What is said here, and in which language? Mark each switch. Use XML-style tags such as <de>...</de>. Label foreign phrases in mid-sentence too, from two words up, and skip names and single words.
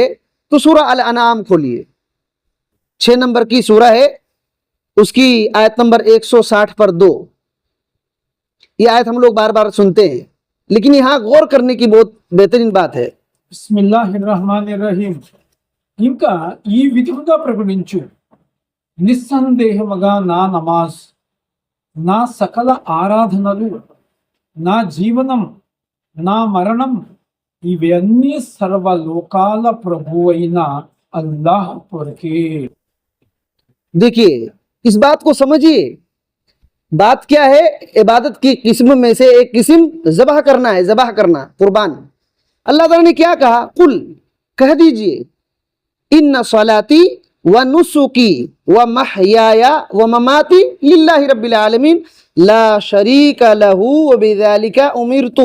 <ur>تو سورہ الانعام کھولیے، 6 نمبر کی سورہ ہے، اس کی آیت نمبر 160 پر 2۔ یہ آیت ہم لوگ بار بار سنتے ہیں، لیکن یہاں غور کرنے کی بہت بہترین بات ہے۔</ur> <ar>بسم اللہ الرحمن الرحیم.</ar> <te>ఇంకా ఈ విధంగా ప్రకటించు, నిస్సందేహముగా నా నమాజ్, నా సకల ఆరాధనలు, నా జీవనం, నా మరణం ఇవన్నీ సర్వలోకాల ప్రభువైన అల్లాహ్ కొరకే.</te> <ur>دیکھیے، اس بات کو سمجھیے، بات کیا ہے؟ عبادت کی قسم میں سے ایک قسم ذبح کرنا ہے، ذبح کرنا، قربان۔ اللہ تعالیٰ نے کیا کہا؟</ur> <ar>قل،</ar> <ur>کہہ دیجئے،</ur> <ar>ان صلاتی و نسکی و محیای و مماتی للہ رب العالمین لا شریک لہ وبذالک امرت۔</ar>